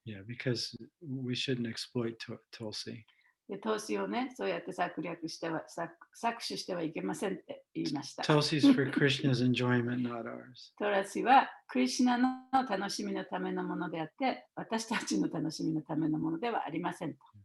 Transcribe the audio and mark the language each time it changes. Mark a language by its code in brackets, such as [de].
[en] Yeah, because we shouldn't exploit Tulsi. [ja] で、投資をね、そうやって搾取してはいけませんって言いました。 [en] Tulsi is for Krishna's enjoyment, not ours. [ja] トラシはクリシュナの楽しみのためのものであって、私たちの楽しみのためのものではありません。